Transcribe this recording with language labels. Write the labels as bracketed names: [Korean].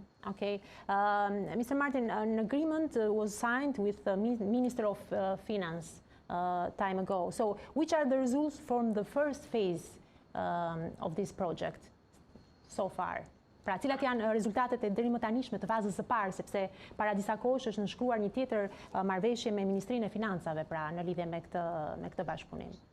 [English] Okay. Mr. Martin, an agreement was signed with the Minister of Finance time ago. So, which are the results from the first phase of this project so far? [Albanian] Pra, cilat janë rezultatet e deri më tanishme të fazës së parë, sepse para disa kohësh është nënshkruar një tjetër marrëveshje me Ministrinë e Financave, pra në lidhje me këtë bashkëpunim.